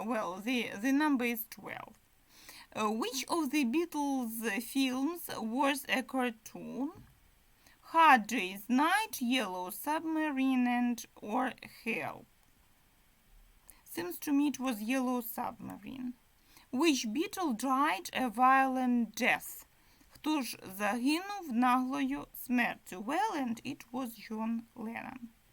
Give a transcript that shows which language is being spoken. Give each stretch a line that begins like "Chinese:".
English: Well, the number is 12. Which of the Beatles films was a cartoon? Hard Day's Night, Yellow Submarine, and or Help? Seems to me it was Yellow Submarine. Which Beatle died a violent death?
Ukrainian: Хто ж загинув наглою смертю?
English: Well, and it was John Lennon.